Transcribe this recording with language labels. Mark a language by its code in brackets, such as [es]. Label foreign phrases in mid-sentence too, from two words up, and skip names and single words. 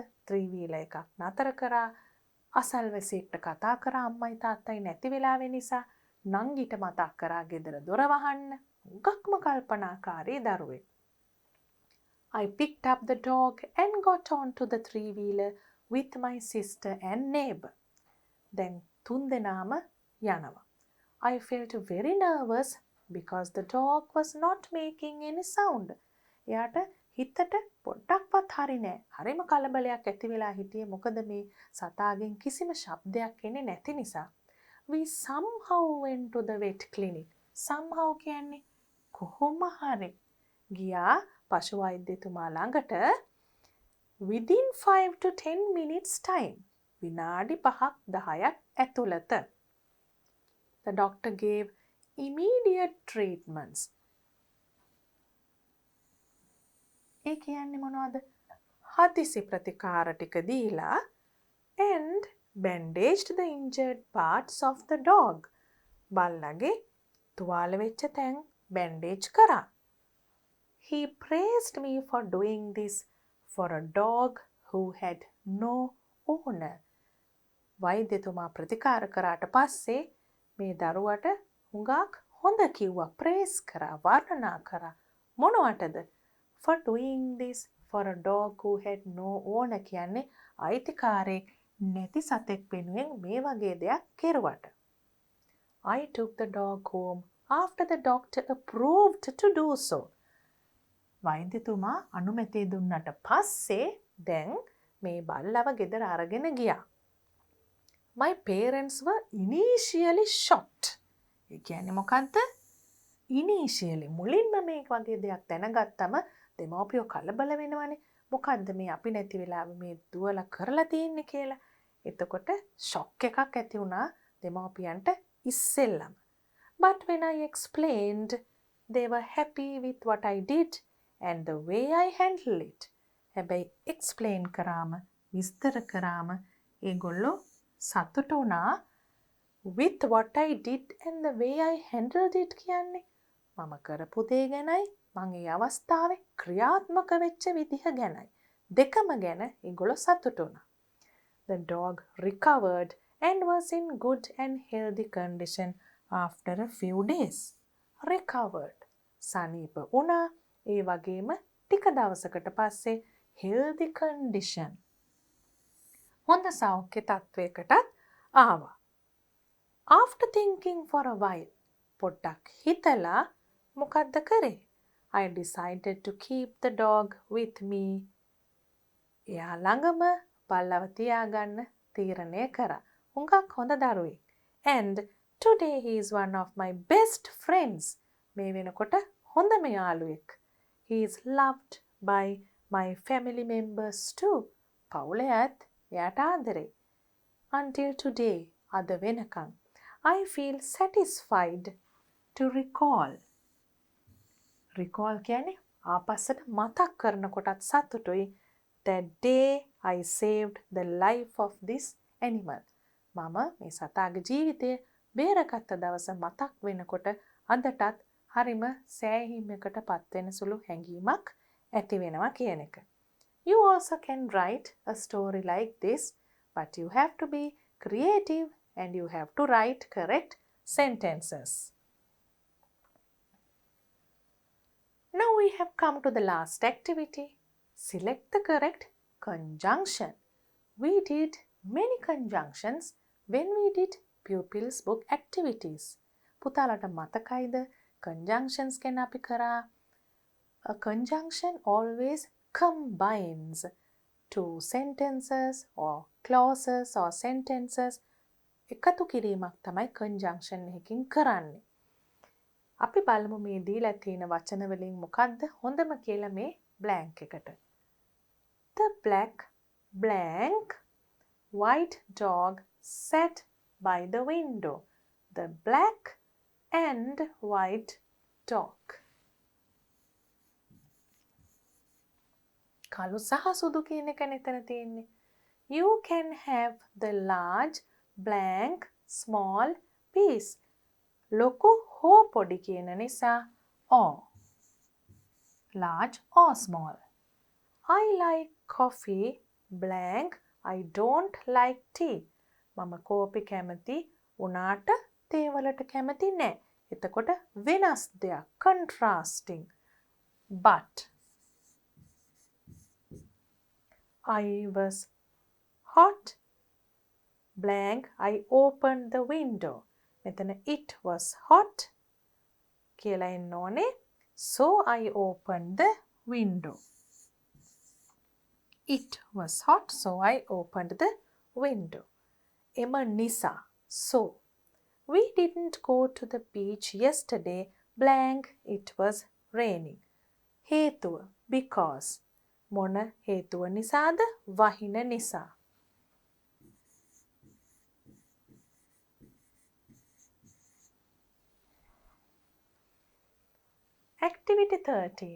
[si] 3 wheeler එකක් නතර කරා. අසල්වැසියෙක්ට කතා කරා අම්මයි තාත්තයි නැති වෙලාවෙ නිසා. නංගිට මතක් කරා ගෙදර දොර වහන්න. උගක්ම කල්පනාකාරී දරුවෙක්. [en] I picked up the dog and got onto the 3 wheeler with my sister and neighbor. [si] දැන් තුන් දෙනාම යනවා. [en] I felt very nervous because the dog was not making any sound. [si] එයාට හිතට පොඩ්ඩක්වත් හරි නෑ. හරිම කලබලයක් ඇති වෙලා හිටියේ මොකද මේ සතාගෙන් කිසිම ශබ්දයක් එන්නේ නැති නිසා. [en] We somehow went to the vet clinic. [si] Somehow කියන්නේ කොහොම හරි ගියා පශු වෛද්‍යතුමා ළඟට [en] within 5 to 10 minutes time. [si] විනාඩි 5ක් 10ක් ඇතුළත. [en] The doctor gave immediate treatments. [si] ඒ කියන්නේ මොනවද? හදිසි ප්‍රතිකාර ටික දීලා [en] and bandaged the injured parts of the dog. [si] බල්ලගේ තුවාල වෙච්ච තැන් bandage කරා. [en] He praised me for doing this for a dog who had no owner. [si] වෛද්‍යතුමා ප්‍රතිකාර කරාට පස්සේ මේ දරුවට හුඟක් හොඳ කිව්වා. praise කරා, වර්ණනා කරා. මොනවටද? [en] For doing this for a dog who had no owner [si] කියන්නේ අයිතිකාරයෙක් නැති සතෙක් වෙනුවෙන් මේ වගේ දෙයක් කෙරුවට. [en] I took the dog home after the doctor approved to do so. [si] වෛද්‍යතුමා අනුමැතිය දුන්නට පස්සේ දැන් මේ බල්ලව ගෙදර අරගෙන ගියා. [en] My parents were initially shocked. [si] ඒ කියන්නේ මොකද්ද? Initially මුලින්ම මේ වගේ දෙයක් දැනගත්තම දෙමව්පියෝ කලබල වෙනවනේ. මොකද්ද මේ අපි නැති වෙලාවෙ මේ දුවලා කරලා තියෙන්නේ කියලා. එතකොට shock එකක් ඇති වුණා දෙමව්පියන්ට ඉස්සෙල්ලම. [en] But when I explained, they were happy with what I did and the way I handled it. [si] හැබැයි explain කරාම විස්තර කරාම ඒගොල්ලෝ සතුට වුණා [en] with what I did and the way I handled it [si] කියන්නේ මම කරපු දේ ගැනයි මම ඒ අවස්ථාවේ ක්‍රියාත්මක වෙච්ච විදිහ ගැනයි දෙකම ගැන ඒගොල්ලෝ සතුට වුණා. [en] The dog recovered and was in good and healthy condition after a few days. Recovered. [si] සනීප වුණා. ඒ වගේම ටික දවසකට පස්සේ [en] healthy condition. [si] හොඳ සෞඛ්‍ය තත්වයකටත් ආවා. [en] After thinking for a while, [si] පොඩ්ඩක් හිතලා මොකද්ද කරේ? [en] I decided to keep the dog with me. [si] එයා ළඟම බල්ලව තියාගන්න තීරණය කරා. හුඟක් හොඳ දරුවෙක්. [en] And today he is one of my best friends. [si] මේ වෙනකොට හොඳම යාළුවෙක්. [en] He is loved by my family members too. [si] පවුලයත් එයාට ආදරේ. [en] Until today, [si] අද වෙනකන්, [en] I feel satisfied to recall. [si] Recall කියන්නේ ආපස්සට මතක් කරනකොටත් සතුටුයි. [en] That day I saved the life of this animal. [si] මම මේ සතාගේ ජීවිතය බේරගත්ත දවස මතක් වෙනකොට අදටත් හරිම සෑහීමකට පත්වෙන සුළු හැඟීමක් ඇති වෙනවා කියන එක. [en] You also can write a story like this, but you have to be creative and you have to write correct sentences. Now we have come to the last activity. Select the correct conjunction. We did many conjunctions when we did Pupil's book activities. [si] පුතාලට මතකයිද conjunctions ගැන අපි කරා? [en] A conjunction always combines two sentences or clauses or sentences. [si] එකතු කිරීමක් තමයි conjunction එකකින් කරන්නේ. අපි බලමු මේ දීලා තියෙන වචන වලින් මොකක්ද හොඳම කියලා මේ blank එකට. [en] The black blank white dog sat by the window. The black and white dog. [si] කළු සහ සුදු කියන එක මෙතන තියෙන්නේ. [en] You can have the large, blank, small piece. [si] ලොකු හෝ පොඩි කියන නිසා or. [en] Large or small. I like coffee, blank, I don't like tea. [si] මම කෝපි කැමති උනාට තේ වලට කැමති නෑ. එතකොට වෙනස් දෙයක් contrasting. [en] But I was hot, blank, I opened the window. [si] මෙතන [en] it was hot [si] කියලා එන්න ඕනේ. [en] So I opened the window. It was hot, so I opened the window. [si] එම නිසා. [en] So we didn't go to the beach yesterday, blank, it was raining. [si] හේතුව because. මොන හේතුව නිසාද? වහින නිසා. [en] Activity 13.